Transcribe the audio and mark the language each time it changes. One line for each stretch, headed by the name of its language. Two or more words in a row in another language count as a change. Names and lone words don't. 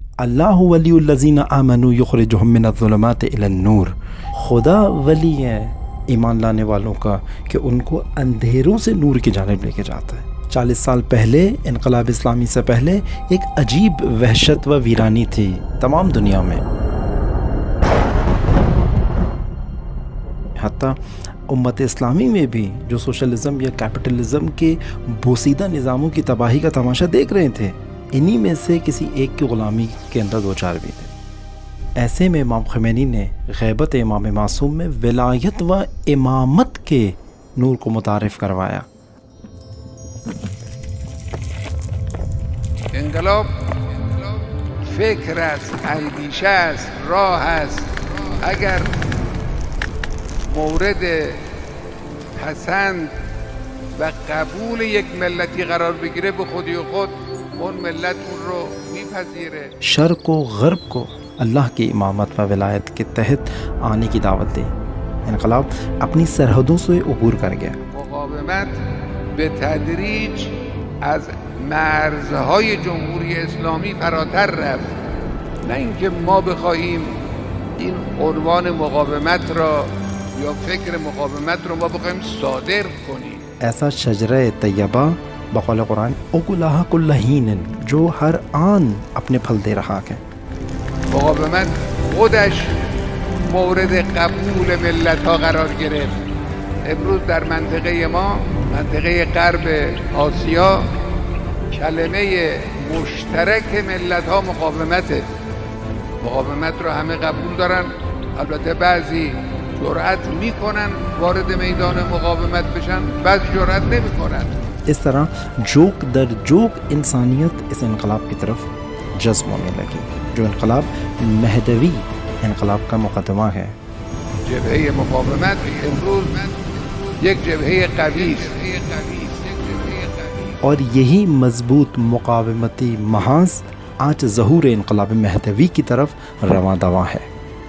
Arabic: اللہ ولی الذین آمنوا یخرجہم من الظلمات الی النور،
Urdu: خدا ولی ہے ایمان لانے والوں کا کہ ان کو اندھیروں سے نور کی جانب لے کے جاتا ہے۔ 40 سال پہلے انقلاب اسلامی سے پہلے ایک عجیب وحشت و ویرانی تھی تمام دنیا میں، حتیٰ امت اسلامی میں بھی جو سوشلزم یا کیپٹلزم کے بوسیدہ نظاموں کی تباہی کا تماشا دیکھ رہے تھے، انہی میں سے کسی ایک کی غلامی کے اندر دو چار بھی تھے۔ ایسے میں امام خمینی نے غیبت امام معصوم میں ولایت و امامت کے نور کو متعارف کروایا۔
Persian: انقلاب فکر است، اندیشه است، راه است. اگر مورد پسند و قبول یک ملتی قرار بگیره به خودی و خود اون ملت اون رو میپذیره۔
Urdu: شرق و غرب کو اللہ کی امامت و ولایت کے تحت آنے کی دعوت دی۔ انقلاب اپنی سرحدوں سے عبور کر گیا۔
Persian: مقاومت به تدریج از مرزهای جمهوری اسلامی فراتر رفت، نه اینکه ما بخواهیم این عنوان مقاومت را یا فکر مقاومت رو ما بخواهیم صادر کنیم۔
Urdu: ایسا شجرہ طیبہ بقول قرآن
Arabic: اکلہا کل حین،
Urdu: جو ہر آن اپنے پھل دے رہا ہے۔
Persian: مقاومت خودش مورد قبول ملت ها قرار گرفت۔ امروز در منطقه ما، منطقه غرب آسیا، کلمه مشترک ملت ها مقاومته. مقاومت رو همه قبول دارن، البته بعضی جرأت میکنن وارد میدان مقاومت بشن، بعضی جرأت نمیکنن۔
Urdu: اس طرح جوک در جوک انسانیت اس انقلاب کی طرف جذب ہونے لگی، جو انقلاب مہدوی انقلاب کا مقدمہ ہے۔
Persian: جبهه مقاومت امروز یک جبهه قوی است،
Urdu: اور یہی مضبوط مقاومتی محاذ آج ظہور انقلاب مہدوی کی طرف رواں دواں ہے۔